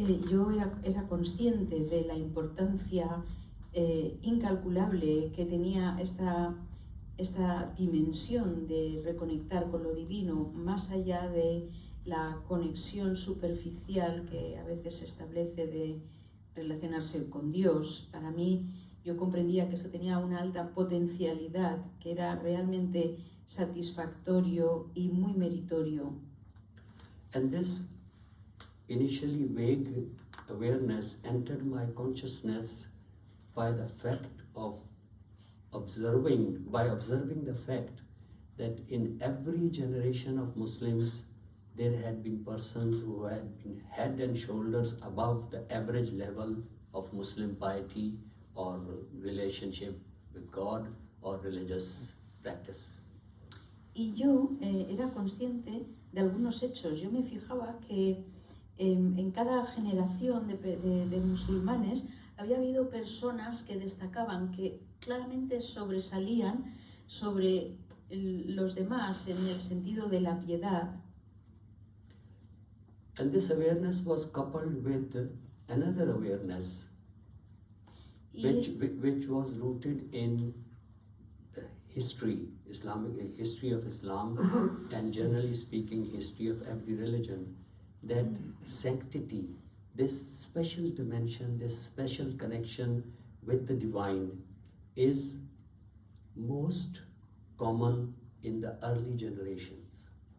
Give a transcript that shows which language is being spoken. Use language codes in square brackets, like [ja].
[es] Yo era consciente de la importancia incalculable que tenía esta dimensión de reconectar con lo divino, más allá de la conexión superficial que a veces se establece de relacionarse con Dios. Para mí, yo comprendía que eso tenía una alta potencialidad, que era realmente satisfactorio y muy meritorio. [en] And this initially vague awareness entered my consciousness by the fact of observing the fact that in every generation of Muslims there had been persons who had been head and shoulders above the average level of Muslim piety or relationship with God or religious practice. [es] Y yo era consciente de algunos hechos. Yo me fijaba que en cada generación de musulmanes había habido personas que destacaban, que claramente sobresalían sobre los demás en el sentido de la piedad. [en] And this awareness was coupled with another awareness which was rooted in the Islamic history of Islam, and generally speaking history of every religion, that sanctity, this special dimension, this special connection with the divine is most common in the early generations.